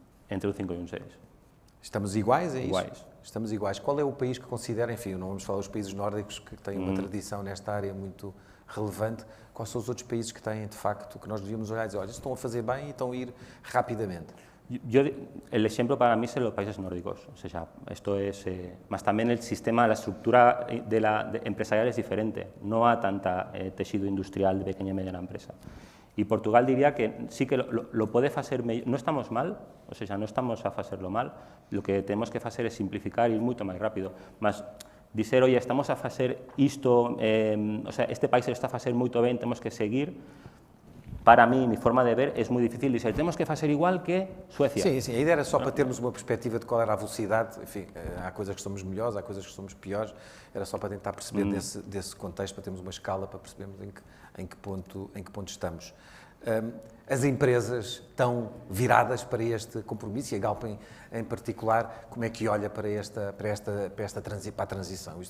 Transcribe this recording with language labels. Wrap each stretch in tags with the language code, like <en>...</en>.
<pt>Entre um 5 e um 6. Estamos iguais a isso? Iguais. Estamos iguais. Qual é o país que considera, enfim, não vamos falar dos países nórdicos que têm uma tradição nesta área muito relevante, quais são os outros países que têm, de facto, que nós devíamos olhar e dizer, olha, estão a fazer bem e estão a ir rapidamente?</pt> <es>El ejemplo para mí son los países nórdicos, o sea, esto es, más también el sistema, la estructura empresarial es diferente, no hay tanta tejido industrial de pequeña y mediana empresa. Y Portugal diría que sí que lo puede hacer, no estamos mal, o sea, no estamos a hacerlo mal, lo que tenemos que hacer es simplificar y ir mucho más rápido. Mas, dizer, oye, estamos a hacer esto, o sea, este país lo está a hacer muy bien, tenemos que seguir. Para mí, mi forma de ver, es muy difícil</es> <pt>dizer, temos que fazer igual que Suécia. Sim, sim, a ideia era só para termos uma perspectiva de qual era a velocidade, enfim, há coisas que somos melhores, há coisas que somos piores, era só para tentar perceber desse contexto, para termos uma escala, para percebermos em que ponto estamos. As empresas estão viradas para este compromisso, e a Galp em particular, como é que olha para a transição?</pt>